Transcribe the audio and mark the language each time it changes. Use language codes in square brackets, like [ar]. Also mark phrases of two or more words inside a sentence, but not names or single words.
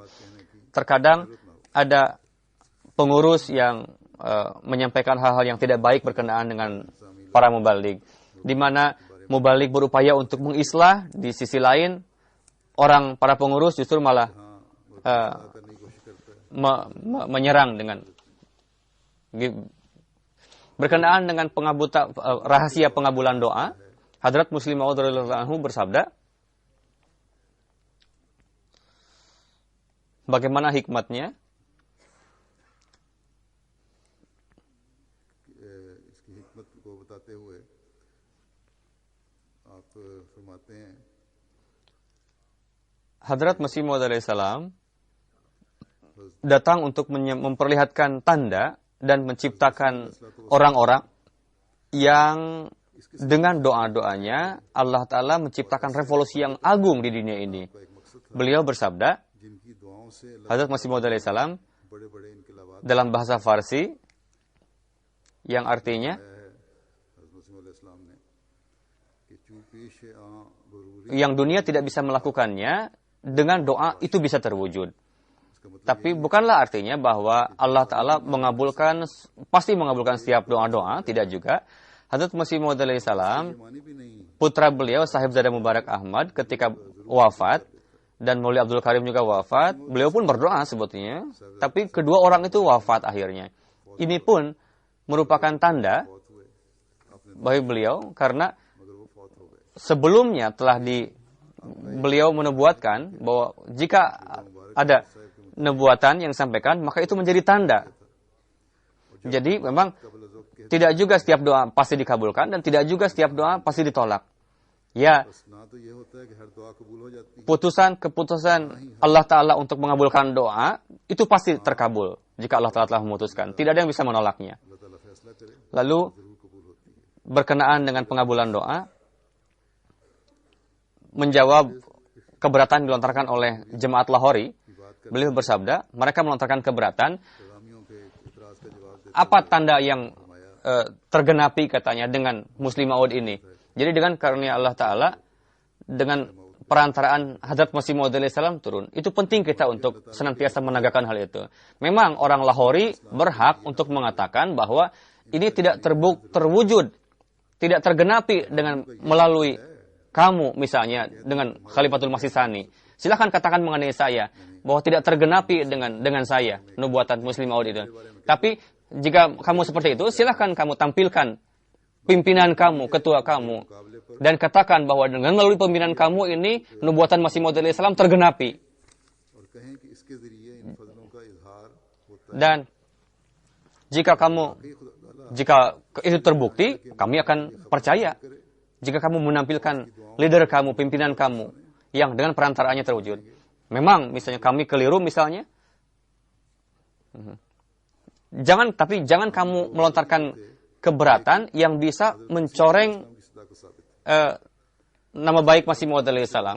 [id] Terkadang ada pengurus yang menyampaikan hal-hal yang tidak baik berkenaan dengan para mubaligh, di mana mubaligh berupaya untuk mengislah, di sisi lain para pengurus justru malah menyerang dengan berkenaan dengan rahasia pengabulan doa. Hadrat Muslim Maud [ar] رضي الله عنه [id] bersabda, bagaimana hikmatnya? [hi] इसकी हिकमत को बताते हुए आप फरमाते हैं [id] Hadrat Masih Maud alaihissalam datang untuk memperlihatkan tanda dan menciptakan orang-orang yang dengan doa-doanya Allah Ta'ala menciptakan revolusi yang agung di dunia ini. Beliau bersabda, [hi] जिनकी दुआओं से [id] Hadrat Masih Maud alaihissalam [hi] बड़े-बड़े इनकलाबात [id] dalam bahasa Farsi yang artinya [hi] हज़रत मसीह अलैहिस्सलाम ने कि चू पेश आ बरूरी [id] yang dunia tidak bisa melakukannya, dengan doa itu bisa terwujud. Tapi bukanlah artinya bahwa Allah Ta'ala pasti mengabulkan setiap doa-doa, tidak juga. Hadrat Masih Maud alaihissalam, [hi] मानी भी नहीं [id] putra beliau Sahibzada Mubarak Ahmad ketika wafat, dan Maulwi Abdul Karim juga wafat, beliau pun berdoa sebetulnya, tapi kedua orang itu wafat akhirnya. Ini pun merupakan tanda bagi beliau, karena sebelumnya telah beliau menubuatkan bahwa jika ada nubuatan yang disampaikan, maka itu menjadi tanda. Jadi memang tidak juga setiap doa pasti dikabulkan dan tidak juga setiap doa pasti ditolak. Ya, [hi] ना तो ये होता है कि हर दुआ कबूल हो जाती है [id] keputusan Allah Ta'ala untuk mengabulkan doa itu pasti terkabul jika Allah Ta'ala telah memutuskan. Tidak ada yang bisa menolaknya. [hi] अल्लाह ताला फैसला करे [id] Lalu [hi] जरूर कबूल होती है [id] berkenaan dengan pengabulan doa, menjawab keberatan dilontarkan oleh jemaat Lahori, beliau bersabda, mereka melontarkan keberatan. [hi] पैगामियों के इतराज का जवाब देते [id] Apa tanda yang tergenapi katanya dengan Muslim Maud ini? Jadi dengan karunia Allah Ta'ala, dengan perantaraan Hadrat Masih Maud alaihissalam turun. Itu penting kita untuk senantiasa menegakkan hal itu. Memang orang Lahori berhak untuk mengatakan bahwa ini tidak terwujud, tidak tergenapi dengan melalui kamu misalnya dengan Khalifatul Masih Tsani. Silahkan katakan mengenai saya bahwa tidak tergenapi dengan saya nubuatan Muslim Maud itu. Tapi jika kamu seperti itu, silahkan kamu tampilkan pimpinan kamu, ketua kamu, dan katakan bahwa dengan melalui pimpinan kamu ini nubuatan Masih Maud alaihissalam tergenapi. [hi] और कहें कि इसके जरिए इन फजलों का इजहार होता है [id] Dan jika itu terbukti, kami akan percaya. Jika kamu menampilkan leader kamu, pimpinan kamu, yang dengan perantaraannya terwujud. Memang misalnya kami keliru misalnya. Tapi jangan kamu melontarkan keberatan yang bisa mencoreng nama baik Masih Maud [ar] عليه السلام.